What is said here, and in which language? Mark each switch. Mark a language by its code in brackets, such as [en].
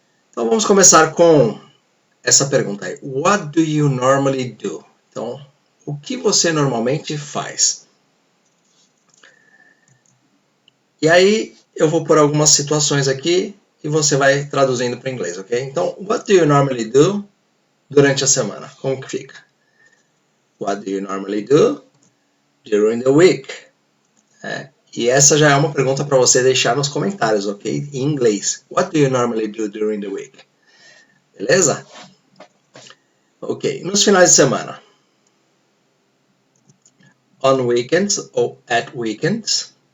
[pt] Então vamos começar com essa pergunta aí. [en] What do you normally do? [pt] Então, o que você normalmente faz? E aí eu vou por algumas situações aqui e você vai traduzindo para o inglês, ok? [en] Então, what do you normally do [pt] durante a semana? Como que fica? [en] What do you normally do during the week? [pt] E essa já é uma pergunta para você deixar nos comentários, ok? Em inglês. [en] What do you normally do during the week? [pt] Beleza? [en] Ok. [pt] Nos finais de semana. [en] On weekends ou at weekends.